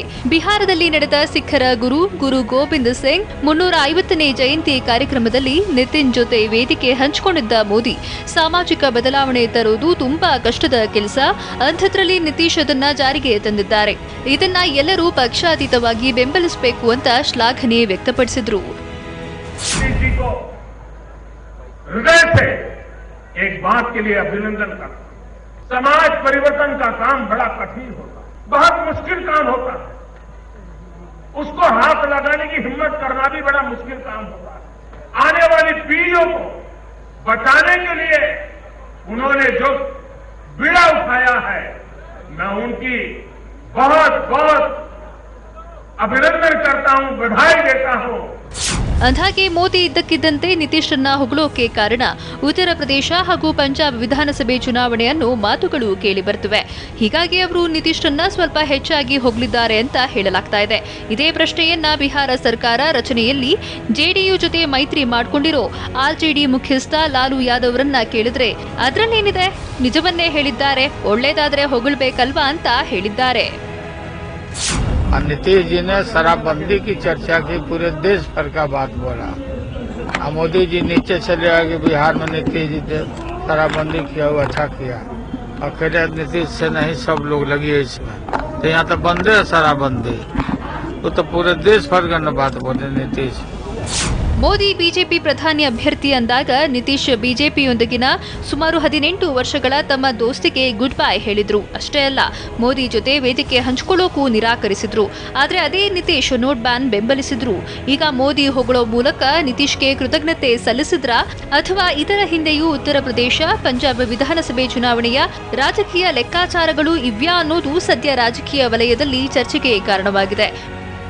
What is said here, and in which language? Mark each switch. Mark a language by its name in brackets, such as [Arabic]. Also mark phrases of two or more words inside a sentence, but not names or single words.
[Kannada] ಬಿಹಾರದಲ್ಲಿ ನಡೆದ ಸಿಖ್ಖರ ಗುರು ಗೋವಿಂದ್ ಸಿಂಗ್ 350ನೇ ಜಯಂತಿ ಕಾರ್ಯಕ್ರಮದಲ್ಲಿ ನಿತಿನ್ ಜೊತೆ ವೇದಿಕೆ ಹಂಚಿಕೊಂಡಿದ್ದ ಮೋದಿ, ಸಾಮಾಜಿಕ ಬದಲಾವಣೆ ತರುವುದು ತುಂಬಾ ಕಷ್ಟದ ಕೆಲಸ, ಅಂಥದ್ರಲ್ಲಿ ನಿತೀಶ್ ಅದನ್ನ ಜಾರಿಗೆ ತಂದಿದ್ದಾರೆ. ಇದನ್ನ ಎಲ್ಲರೂ ಪಕ್ಷಾತೀತವಾಗಿ ಬೆಂಬಲಿಸಬೇಕು ಅಂತ ಶ್ಲಾಘನೆ ವ್ಯಕ್ತಪಡಿಸಿದ್ರು. [Hindi] हृदय से एक बात के लिए अभिनंदन करता हूं। समाज परिवर्तन का काम बड़ा कठिन होता है, बहुत मुश्किल काम होता है। उसको हाथ लगाने की हिम्मत करना भी बड़ा मुश्किल काम होता है। आने वाली पीढ़ियों को बचाने के लिए उन्होंने जो बीड़ा उठाया है, मैं उनकी बहुत बहुत अभिनंदन करता हूं, बधाई देता हूं। [Kannada] ಅಂದಾಗೆ ಮೋದಿ ಇದ್ದಕ್ಕಿದ್ದಂತೆ ನಿತೀಶ್ರನ್ನ ಹೊಗಳೋಕೆ ಕಾರಣ ಉತ್ತರ ಪ್ರದೇಶ ಹಾಗೂ ಪಂಜಾಬ್ ವಿಧಾನಸಭೆ ಚುನಾವಣೆ ಅನ್ನೋ ಮಾತುಗಳು ಕೇಳಿ ಬರುತ್ತಿವೆ. ಹೀಗಾಗಿ ಅವರು ನಿತೀಶ್ರನ್ನ ಸ್ವಲ್ಪ ಹೆಚ್ಚಾಗಿ ಹೊಗಳಿದ್ದಾರೆ ಅಂತ ಹೇಳಲಾಗ್ತಾ ಇದೆ. ಇದೇ ಪ್ರಶ್ನೆಯನ್ನ ಬಿಹಾರ ಸರ್ಕಾರ ರಚನೆಯಲ್ಲಿ ಜೆಡಿಯು ಜೊತೆ ಮೈತ್ರಿ ಮಾಡಿಕೊಂಡಿರೋ ಆರ್ಜೆಡಿ ಮುಖ್ಯಸ್ಥ ಲಾಲು ಯಾದವ್ ಅವರನ್ನ ಕೇಳಿದ್ರೆ ಅದರಲ್ಲೇನಿದೆ, ನಿಜವನ್ನೇ ಹೇಳಿದ್ದಾರೆ. ಒಳ್ಳೇದಾದ್ರೆ ಹೊಗಳಬೇಕಲ್ವಾ ಅಂತ ಹೇಳಿದ್ದಾರೆ. [Hindi] नीतीश जी ने शराबबंदी की चर्चा की, पूरे देश भर का बात बोला। मोदी जी नीचे चले आए कि बिहार में नीतीश जी ने शराबबंदी किया, वो अच्छा किया। अकेले नीतीश से नहीं, सब लोग लगी है इसमें। तो यहाँ तो बंद है शराबबंदी, वो तो पूरे देश भर का बात बोले नीतीश। [Kannada] ಮೋದಿ ಬಿಜೆಪಿ ಪ್ರಧಾನಿ ಅಭ್ಯರ್ಥಿ ಅಂದಾಗ ನಿತೀಶ್ ಬಿಜೆಪಿಯೊಂದಿಗಿನ ಸುಮಾರು 18 ವರ್ಷಗಳ ತಮ್ಮ ದೋಸ್ತಿಗೆ [English] good bye [Kannada] ಹೇಳಿದ್ರು. ಅಷ್ಟೇ ಅಲ್ಲ, ಮೋದಿ ಜೊತೆ ವೇದಿಕೆ ಹಂಚಿಕೊಳ್ಳೋಕು ನಿರಾಕರಿಸಿದ್ರು. ಆದರೆ ಅದೇ ನಿತೀಶ್ [English] note ban [Kannada] ಬೆಂಬಲಿಸಿದ್ರು. ಈಗ ಮೋದಿ ಹೊಗಳೋ ಮೂಲಕ ನಿತೀಶ್ಗೆ ಕೃತಜ್ಞತೆ ಸಲ್ಲಿಸಿದ್ರ ಅಥವಾ ಇದರ ಹಿಂದೆಯೂ ಉತ್ತರ ಪ್ರದೇಶ, ಪಂಜಾಬ್ ವಿಧಾನಸಭೆ ಚುನಾವಣೆಯ ರಾಜಕೀಯ ಲೆಕ್ಕಾಚಾರಗಳು ಇವ್ಯಾ ಅನ್ನೋದು ಸದ್ಯ ರಾಜಕೀಯ ವಲಯದಲ್ಲಿ ಚರ್ಚೆಗೆ ಕಾರಣವಾಗಿದೆ.